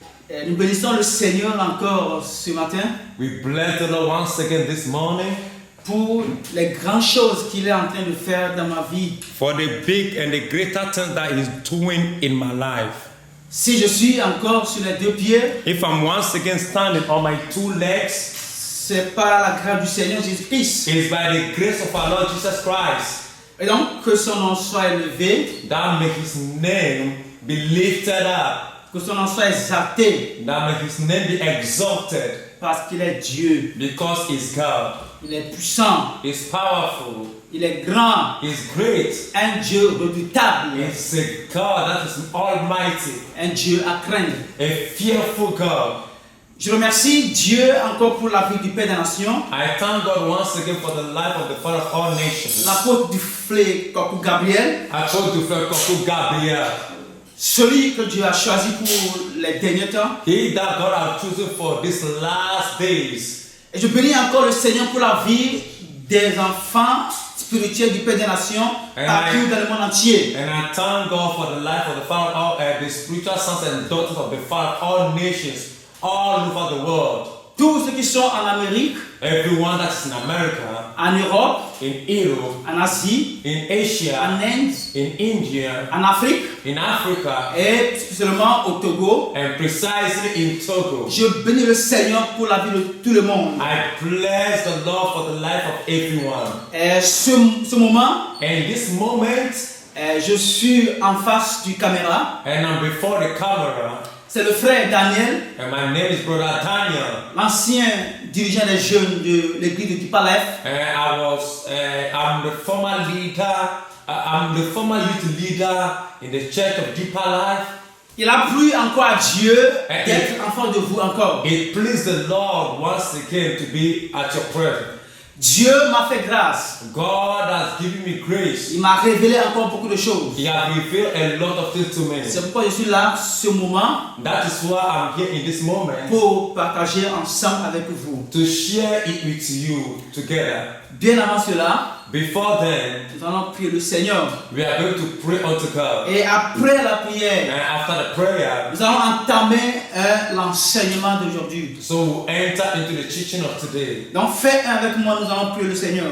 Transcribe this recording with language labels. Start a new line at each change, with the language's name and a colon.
French: Et nous bénissons le Seigneur encore ce matin
English: We bless the Lord once again this morning
French: pour les grandes choses qu'il est en train de faire dans ma vie.
English: for the big and the greater things that He's doing in my life.
French: Si je suis encore sur les deux pieds,
English: If I'm once again standing on my two legs,
French: c'est par la grâce du Seigneur Jésus-Christ.
English: it's by the grace of our Lord Jesus Christ.
French: Et donc, que son nom soit élevé,
English: That may His name be lifted up.
French: que son nom soit exalté,
English: That may His name be exalted
French: parce qu'il est Dieu.
English: because He's God.
French: Il est puissant,
English: He's powerful.
French: il est grand,
English: He's great.
French: un Dieu redoutable,
English: He's a God that is almighty.
French: un Dieu à craindre.
English: A fearful God.
French: Je remercie Dieu encore pour la vie du Père des Nations,
English: I thank God once again for the life of the Father of all nations.
French: l'apôtre du flé Kokou Gabriel,
English: I told to Koku Gabriel,
French: celui que Dieu a choisi pour les derniers temps.
English: he that God has chosen for these last days.
French: Et je bénis encore le Seigneur pour la vie des enfants spirituels du Père des Nations partout dans le monde entier.
English: And I thank God for the life of the Father of all, the spiritual sons and daughters of the Father of all nations, all over the world.
French: Tous ceux qui sont en Amérique,
English: Everyone that's in America,
French: en Europe,
English: in Europe,
French: en Asie,
English: in Asia,
French: en Inde,
English: in India,
French: en Afrique
English: in Africa,
French: et spécialement au Togo.
English: and precisely in Togo.
French: Je bénis le Seigneur pour la vie de tout le monde.
English: I bless the Lord for the life of everyone.
French: Et ce moment,
English: And this moment,
French: je suis en face du caméra.
English: and I'm before the camera,
French: C'est le frère Daniel,
English: and my name is Brother Daniel.
French: l'ancien dirigeant des jeunes de l'église de Dipalef.
English: I'm the former leader, I'm the former youth leader in the church of Deeper Life.
French: Il a plu encore à Dieu d'être en face de vous encore.
English: It pleased the Lord once again to be at your presence.
French: Dieu m'a fait grâce.
English: God has given me grace.
French: Il m'a révélé encore beaucoup de choses.
English: He has revealed a lot of things to me.
French: C'est pourquoi je suis là ce moment
English: That is why I'm here in this moment
French: pour partager ensemble avec vous.
English: to share it with you together.
French: Bien avant cela,
English: Before then,
French: nous allons prier le Seigneur.
English: we are going to pray unto God.
French: Et après la
English: And
French: prière,
English: after the prayer,
French: nous allons entamer l'enseignement d'aujourd'hui.
English: so we'll enter into the teaching of today.
French: Donc faites un avec moi, nous allons prier le Seigneur.